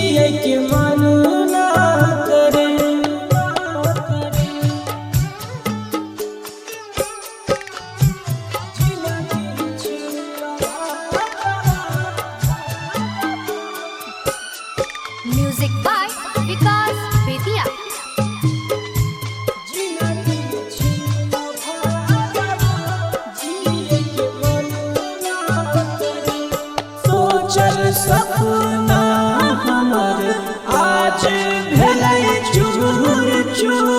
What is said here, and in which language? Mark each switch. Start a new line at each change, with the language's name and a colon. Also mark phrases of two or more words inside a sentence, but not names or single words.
Maithili: के मन ना करे।
English: Music by Vikas Bethia.
Maithili: सोचल सपना हमर आज भेलै चूर चूर।